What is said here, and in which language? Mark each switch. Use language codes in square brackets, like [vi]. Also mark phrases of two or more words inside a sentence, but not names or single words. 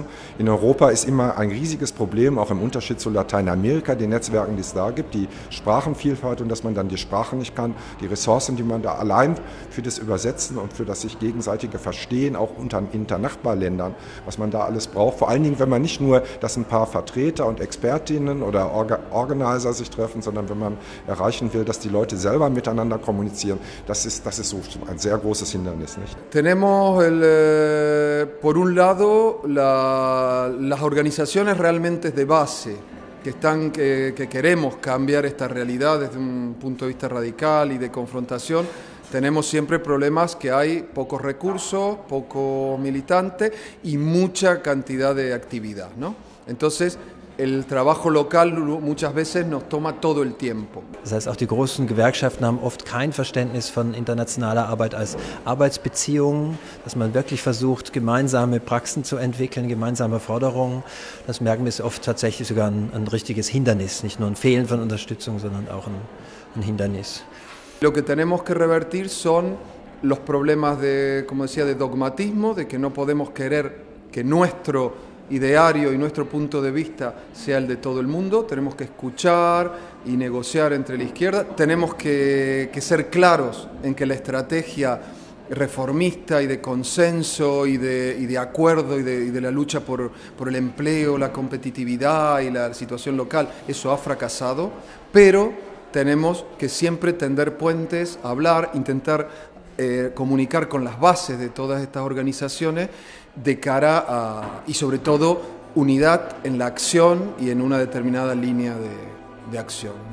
[de] In Europa ist immer ein riesiges Problem, auch im Unterschied zu Lateinamerika, den Netzwerken, die es da gibt, die Sprachenvielfalt und dass man dann die Sprache nicht kann, die Ressourcen, die man da allein für das Übersetzen und für das sich gegenseitige Verstehen, auch unter Nachbarländern, was man da alles braucht. Vor allen Dingen, wenn man nicht nur, dass ein paar Vertreter und Expertinnen oder Organizer sich treffen, sondern wenn man erreichen will, dass die Leute selber miteinander kommunizieren, das ist so ein sehr großes Hindernis, nicht? [es] Tenemos por un lado las organizaciones realmente de base que queremos cambiar esta realidad desde un punto de vista radical y de confrontación. Tenemos siempre problemas que hay pocos recursos, pocos militantes y mucha cantidad de actividad, ¿no? Entonces, el trabajo local muchas veces nos toma todo el tiempo. [de] Das heißt, auch die großen Gewerkschaften haben oft kein Verständnis von internationaler Arbeit als Arbeitsbeziehungen, dass man wirklich versucht, gemeinsame Praxen zu entwickeln, gemeinsame Forderungen. Das merken wir, ist oft tatsächlich sogar ein richtiges Hindernis, nicht nur ein Fehlen von Unterstützung, sondern auch ein Hindernis. [es] Lo que tenemos que revertir son los problemas de, como decía, de dogmatismo, de que no podemos querer que nuestro ideario y nuestro punto de vista sea el de todo el mundo. Tenemos que escuchar y negociar entre la izquierda. Tenemos que ser claros en que la estrategia reformista y de consenso y de acuerdo y de la lucha por el empleo, la competitividad y la situación local, eso ha fracasado, pero tenemos que siempre tender puentes, hablar, intentar comunicar con las bases de todas estas organizaciones de cara a, y sobre todo, unidad en la acción y en una determinada línea de acción.